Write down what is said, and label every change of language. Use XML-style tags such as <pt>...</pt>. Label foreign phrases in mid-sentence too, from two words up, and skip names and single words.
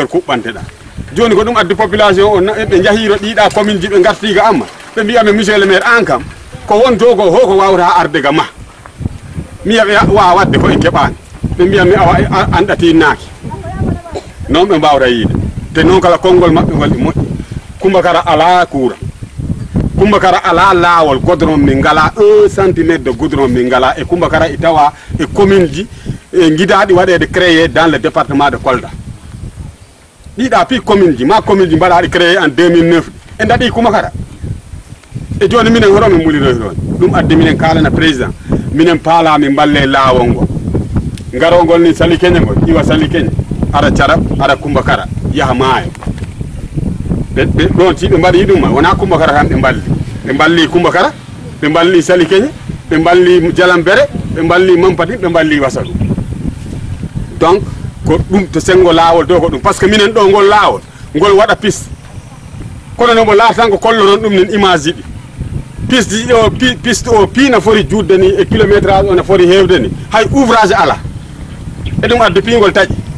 <ff>kuɓɓanteɗa joni ko ɗum addi population o ɓe jahiro ɗiɗa commune ji ɓe gartiga amma ɓe mbiyame</ff> <fr>monsieur le maire</fr> <ff>an kam ko won jogo ho ko wawata arde ga ma mi wiya wawa wadde ko e keɓani ɓe mbiyami awa an ɗatinnaki noon ɓe mbawta yiide te noon kala konngol maɓɓe ngol ɗi moƴƴi Kumbakara ala courant Kumbakara ala laawol goudron min ngala 1</ff> <fr>cm de goudron</fr> <ff>min ngala e Kumbakara i tawa e commune ji gidaɗi waɗede</ff> <fr>créé dans le département de Kolda</fr> <ff>ɗiɗa pi commune ji ma commune ji mbaɗaɗi</ff> <fr>créé en 2009</fr> <ff>e daɗi Kumbakara e joni minen hoto min mulinoy toon ɗum addi minen kalana président minen paala min balle laawol ngol garogol ni sali keñe ngol iwa sali keñe aɗa carab aɗa Kumbakara yaha maayo ɓe ɗon si ɓe mbaɗi ɗum wona Kumbakara tan ɓe balli Kumbakara ɓe balli sali keñe ɓe balli Jalambere ɓe balli Mampati ɓe balli Wasalu donc ko ɗum to sengo laawol dow ko ɗum par ce que minen ɗo ngol laawol ngol waɗa piste kono nomo laatan ko kolloton ɗum nen image ji ɗi piste o piina foti juutde ni e kilométrage o ne foti heewde ni hay ouvrage ala e ɗum addi piingol taƴi</ff>